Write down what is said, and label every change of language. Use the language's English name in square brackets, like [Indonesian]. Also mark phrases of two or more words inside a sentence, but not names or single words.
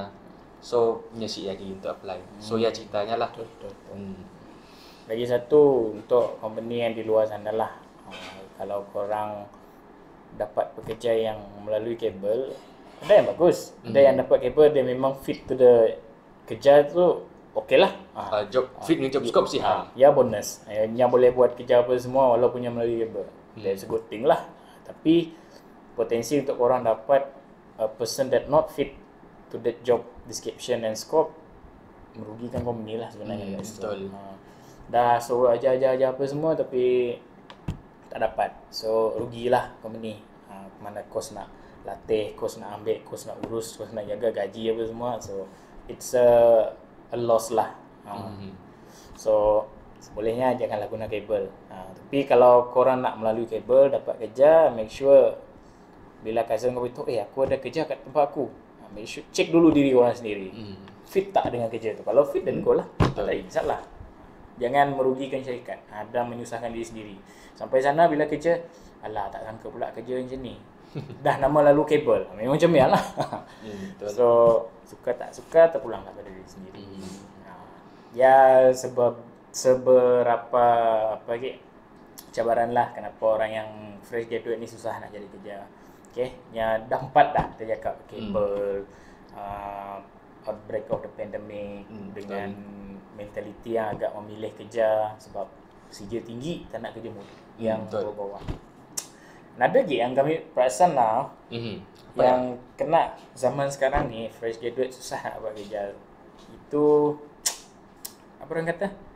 [Malay] So nya si lagi untuk apply. So ya ceritanya lah. Betul. Lagi satu untuk company yang di luar sana lah. Kalau korang dapat pekerja yang melalui kabel, ada yang bagus, ada yang dapat kabel dia memang [English] fit to the [Malay] kerja tu, okey lah. [English] Job fit [Malay] dengan [English] job scope [Malay] sih. Ya bonus. Yang boleh buat kerja apa semua walaupun yang melalui kabel. [English] That's a good thing [Malay] lah. Tapi potensi untuk orang dapat [English] a person that not fit to that job description and scope [Malay] merugikan company lah sebenarnya guys. Betul. Dah suruh ajar apa semua tapi tak dapat. So rugilah company. Mana kos nak latih, kos nak ambil, kos nak urus, kos nak jaga gaji apa semua. [English] So it's a loss lah. [Malay] So sebolehnya janganlah guna kabel. Tapi kalau korang nak melalui kabel dapat kerja, [English] make sure [Malay] bila cousin kau beritahu, aku ada kerja kat tempat aku, [English] make sure [Malay] check dulu diri korang sendiri. Fit tak dengan kerja tu? Kalau fit dan go lah, tak ada masalah. Jangan merugikan syarikat dan menyusahkan diri sendiri. Sampai sana bila kerja, alah tak sangka pula kerja macam ni. Dah nama lalu kabel. Memang macam ni lah. So suka tak suka terpulanglah pada diri sendiri. Ya seberapa apa lagi cabaran lah kenapa orang yang [English] fresh graduate [Malay] ni susah nak cari kerja. Okay, yang dah 4 dah kita cakap kabel, [English] outbreak of the pandemic, [Malay] dengan mentaliti yang agak memilih kerja sebab CJ tinggi tak nak kerja muda yang bawah-bawah. Ada lagi yang kami perasan lah yang kena zaman sekarang ni [English] fresh graduate [Malay] susah nak buat kerja. Itu apa orang kata?